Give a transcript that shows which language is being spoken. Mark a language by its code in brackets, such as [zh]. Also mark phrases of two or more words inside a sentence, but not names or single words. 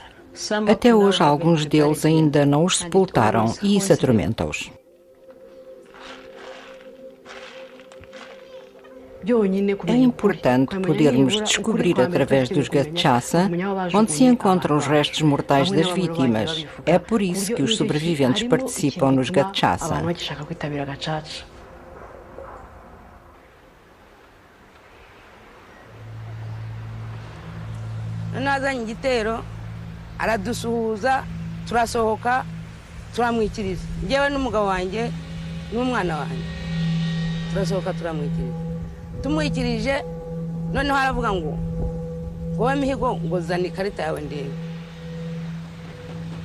[pt] Até hoje, alguns deles ainda não os sepultaram e isso atormenta-os. É importante podermos descobrir através dos gachaça onde se encontram os restos mortais das vítimas. É por isso que os sobreviventes participam nos gachaça. [rw] Nazanye igitero aradusuhuza turasohoka turamwikiriza njyewe n'umugabo wanjye n'umwana wanjye turasohoka turamwikiriza tumwikirije noneho aravuga ngo wowe Mihigo ngo zana ikarita yawe ndebe